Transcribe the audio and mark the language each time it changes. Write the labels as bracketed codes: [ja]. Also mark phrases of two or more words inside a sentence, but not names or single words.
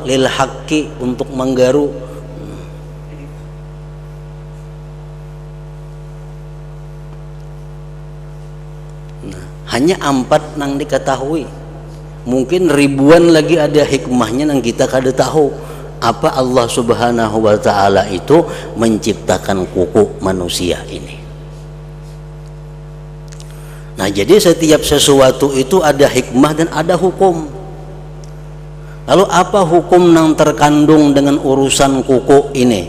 [ar] Lil haqqi, [id] untuk menggaru. Nah, hanya 4 nang diketahui. Mungkin ribuan lagi ada hikmahnya yang kita kada tahu. Apa Allah [ar] Subhanahu wa ta'ala [id] itu menciptakan kuku manusia ini. Nah, jadi setiap sesuatu itu ada hikmah dan ada hukum. Lalu apa hukum yang terkandung dengan urusan kuku ini?